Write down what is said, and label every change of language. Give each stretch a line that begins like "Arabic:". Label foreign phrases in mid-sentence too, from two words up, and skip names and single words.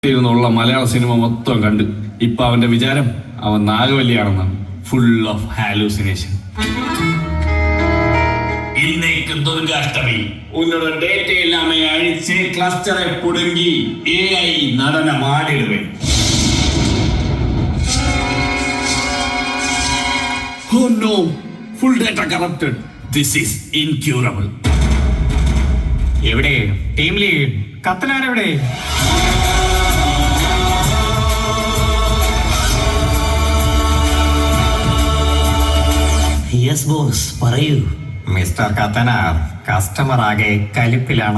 Malayalam: ഇരുന്നുള്ള മലയാള സിനിമ മൊത്തം കണ്ട് ഇപ്പൊ അവന്റെ വിചാരം അവൻ നാഗവല്ലിയാണെന്നാണ്.
English: full of hallucination.
Tamil: இன்னைக்கு துர்காஷ்டமி. உன்னோட டேட்டை எல்லாமே அழிச்சு கிளஸ்டரை புடுங்கி ஏஐ நடனம் ஆடிடுவேன்.
English: Oh no, full data corrupted. This is incurable.
Malayalam: എവിടെ
English: team lead
Malayalam: കത്തനാണ് എവിടെ?
English: yes boss,
Malayalam: പറയൂ. മിസ്റ്റർ കത്തനാർ, കസ്റ്റമർ ആകെ കലിപ്പിലാണ്.